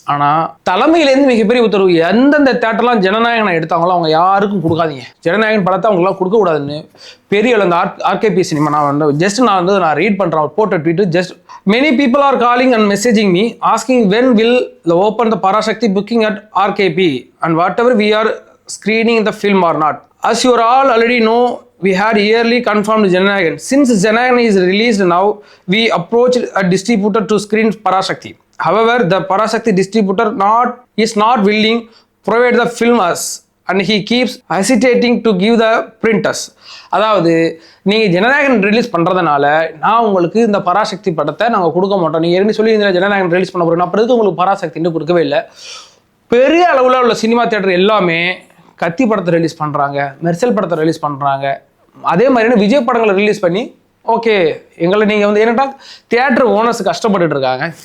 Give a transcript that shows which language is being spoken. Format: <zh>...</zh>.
<ta>ஆனால் தலைமையிலேருந்து மிகப்பெரிய உத்தரவு, எந்தெந்த தேட்டர்லாம் ஜனநாயகனை எடுத்தாங்களோ அவங்க யாருக்கும் கொடுக்காதீங்க, ஜனநாயகன் படத்தை அவங்களாம் கொடுக்கக்கூடாதுன்னு பெரிய அந்த ஆர்கேபி சினிமா நான் ரீட் பண்ணுறேன் அவர் போட்ட tweet.</ta> <en>Just many people are calling and messaging me asking when will open the Parashakti booking at RKP and whatever we are screening the film or not. As you all already know, we had yearly confirmed Jananayagan. Since Jananayagan is released now, we approached a distributor to screen Parashakti. However, the Parashakti distributor is not willing to provide the film us, and he keeps hesitating to give the printers.</en> <ta>அதாவது நீங்கள் Jananayagan release பண்ணுறதுனால நான் உங்களுக்கு இந்த பராசக்தி படத்தை நாங்கள் கொடுக்க மாட்டோம். நீங்கள் ஏற்கனவே சொல்லி இந்த ஜனநாயகன் ரிலீஸ் பண்ண போகிறோம், அப்புறம் உங்களுக்கு பராசக்தின்னு கொடுக்கவே இல்லை. பெரிய அளவில் உள்ள சினிமா தியேட்டர் எல்லாமே கத்தி படத்தை ரிலீஸ் பண்ணுறாங்க, மெர்சல் படத்தை ரிலீஸ் பண்ணுறாங்க, அதே மாதிரியான விஜய் படங்களை ரிலீஸ் பண்ணி ஓகே எங்களை நீங்கள் வந்து என்னட்டா தியேட்டர் ஓனர்ஸ் கஷ்டப்பட்டுட்டு இருக்காங்க.</ta>